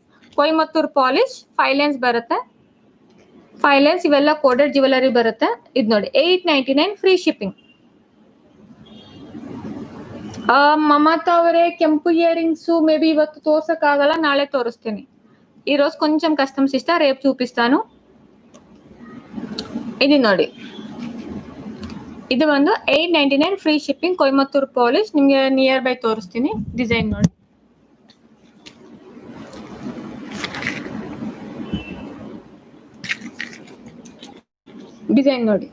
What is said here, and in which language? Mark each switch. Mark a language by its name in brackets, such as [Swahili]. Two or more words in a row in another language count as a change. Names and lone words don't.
[Kannada] ಕೊಯಮತ್ತೂರ್ ಪಾಲಿಶ್ 5 ಲೈನ್ಸ್ ಬರುತ್ತೆ. 5 ಲೈನ್ಸ್ ಇವೆಲ್ಲ [English] coated jewellery [Kannada] ಬರುತ್ತೆ. ಇದು ನೋಡಿ 899 [English] free shipping. [Kannada] ಮಮತಾ ಅವರೇ, ಕೆಂಪು ಇಯರಿಂಗ್ಸ್ [English] may be [Kannada] ಇವತ್ತು ತೋರ್ಸಕ್ಕಾಗಲ್ಲ, ನಾಳೆ ತೋರಿಸ್ತೀನಿ. [Telugu] ఈరోజు కొంచెం కష్టం సిస్టర్, రేపు చూపిస్తాను. ఇది [Kannada] ನೋಡಿ, ಇದು ಒಂದು [Telugu] 899 [English] free shipping. [Kannada] ಕೊಯಮತ್ತೂರ್ ಪಾಲಿಶ್ ನಿಮಗೆ [English] near by [Kannada] ತೋರಿಸ್ತೀನಿ. ಡಿಸೈನ್ ನೋಡಿ, ಡಿಸೈನ್ ನೋಡಿ.